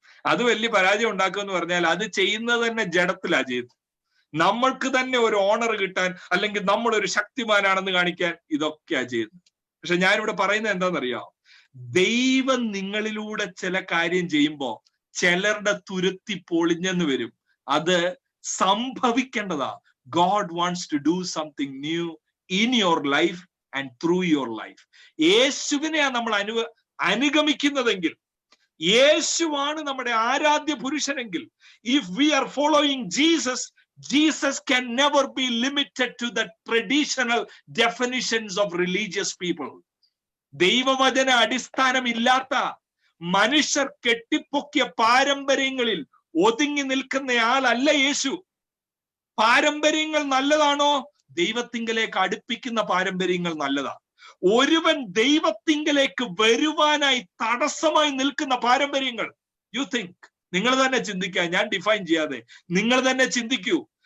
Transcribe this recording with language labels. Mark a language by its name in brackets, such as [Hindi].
[Malayalam] അത് വലിയ പരാജയം ഉണ്ടാക്കുമെന്ന് പറഞ്ഞാൽ അത് ചെയ്യുന്നത് തന്നെ ജഡത്തിലാ ചെയ്ത്. നമ്മൾക്ക് തന്നെ ഒരു ഓണർ കിട്ടാൻ, അല്ലെങ്കിൽ നമ്മൾ ഒരു ശക്തിമാനാണെന്ന് കാണിക്കാൻ ഇതൊക്കെയാ ചെയ്യുന്നത്. പക്ഷെ ഞാനിവിടെ പറയുന്നത് എന്താണെന്നറിയാം, ദൈവം നിങ്ങളിലൂടെ ചില കാര്യം ചെയ്യുമ്പോ ചിലരുടെ തുരുത്തി പൊളിഞ്ഞെന്ന് വരും. അത് സംഭവിക്കേണ്ടതാ. [English] God wants to do something new in your life and through your life. [Malayalam] യേശുവിനെയാ നമ്മൾ അനുഗമിക്കുന്നതെങ്കിൽ, യേശുവാണ് നമ്മുടെ Aaradhya പുരുഷനെങ്കിൽ, [English] if we are following Jesus, Jesus can never be limited to the traditional definitions of religious people. [Malayalam] ദൈവവചന അടിസ്ഥാനമില്ലാത്ത മനുഷ്യർ കെട്ടിപ്പൊക്കിയ പാരമ്പര്യങ്ങളിൽ ഒതുങ്ങി നിൽക്കുന്ന ആളല്ല യേശു. പാരമ്പര്യങ്ങൾ നല്ലതാണോ? ദൈവത്തിങ്കലേക്ക് അടുപ്പിക്കുന്ന പാരമ്പര്യങ്ങൾ നല്ലതാ. ഒരുവൻ ദൈവത്തിങ്കലേക്ക് വരുവാനായി തടസ്സമായി നിൽക്കുന്ന പാരമ്പര്യങ്ങൾ, [English] you think, [Malayalam] നിങ്ങൾ തന്നെ ചിന്തിക്കുക, ഞാൻ ഡിഫൈൻ ചെയ്യാതെ നിങ്ങൾ തന്നെ ചിന്തിക്കൂ.